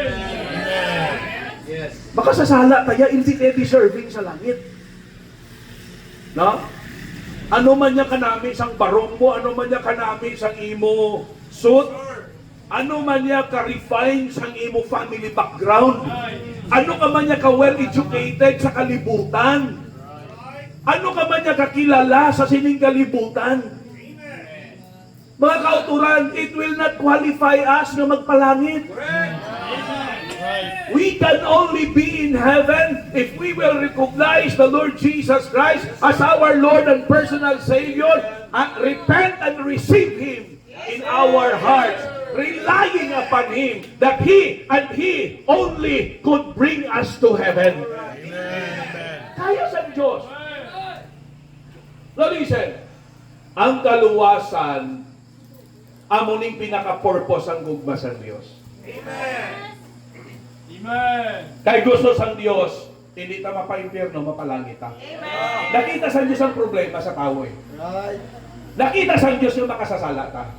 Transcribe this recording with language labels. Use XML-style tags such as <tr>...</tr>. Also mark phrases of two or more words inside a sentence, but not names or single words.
<tl>Baka sasala tayo, hindi tayo deserving sa langit. No?</tl> <hil>Ano man niya kanami sang barong mo, ano man niya kanami sang imo suit, ano man niya ka-refine sang imo family background, ano ka man niya ka-well-educated sa kalibutan, ano ka man niya kakilala sa sining kalibutan? Mga kauturan,</hil> <en>it will not qualify us</en> <hil>na magpalangit.</hil> <en>We can only be in heaven if we will recognize the Lord Jesus Christ as our Lord and personal Savior, and repent and receive Him in our hearts, relying upon Him that He and He only could bring us to heaven.</en> <hil>Kaya sa Diyos.</hil> <en>So listen,</en> <hil>ang kaluwasan, amuning pinaka-purpose ang gugma sa Diyos. Amen. Kay gusto sa Diyos, hindi ta mapa-impyerno, mapalangit ta. Nakita sa Diyos ang problema sa tao eh. Nakita sa Diyos yung makasasala ta.</hil>